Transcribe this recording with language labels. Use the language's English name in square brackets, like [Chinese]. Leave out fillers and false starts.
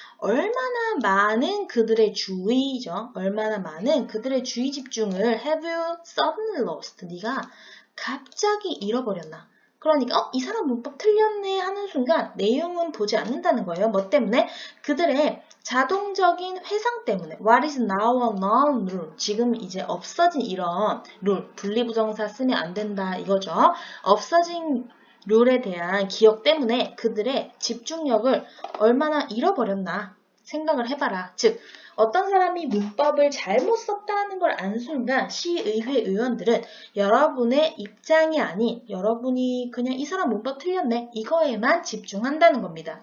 [Korean] 얼마나 많은 그들의 주의죠. 얼마나 많은 그들의 주의 집중을 [English] have you suddenly lost? [Korean] 네가 갑자기 잃어버렸나? 그러니까 이 사람 문법 틀렸네 하는 순간 내용은 보지 않는다는 거예요. 뭐 때문에? 그들의 자동적인 회상 때문에 [English] What is now a known rule? [Korean] 지금 이제 없어진 이런 룰, 분리부정사 쓰면 안 된다 이거죠. 없어진 룰에 대한 기억 때문에 그들의 집중력을 얼마나 잃어버렸나 생각을 해봐라. 즉 어떤 사람이 문법을 잘못 썼다는 걸 안 순간 시의회 의원들은 여러분의 입장이 아닌 여러분이 그냥 이 사람 문법 틀렸네 이거에만 집중한다는 겁니다.